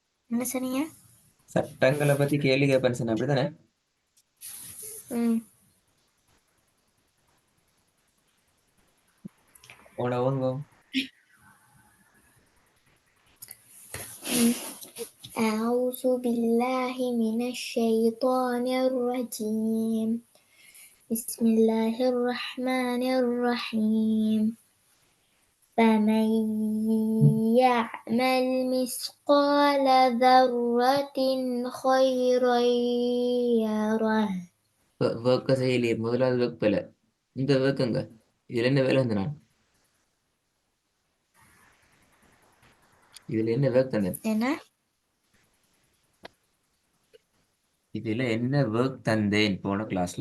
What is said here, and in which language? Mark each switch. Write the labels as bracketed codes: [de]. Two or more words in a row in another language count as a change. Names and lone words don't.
[ta] என்ன சொன்னீங்க? சட்டங்களை பத்தி கேள்வி கேட்பேன் சொன்ன அப்படித்தானே? ம். உணவுங்க. ம். [ar] أعوذ بالله من الشيطان الرجيم. بسم الله الرحمن الرحيم. فمن يعمل مثقال ذرة خيرا يره. [ta] ஒர்க்க செய்யலையே, முதலாவது ஒர்க் வேலை. இந்த ஒர்க்குங்க, இதுல என்ன வேலை வந்து நான் இதுல என்ன ஒர்க் தந்தேன்? என்ன? இதுல என்ன ஒர்க் தந்தேன் போன கிளாஸ்ல?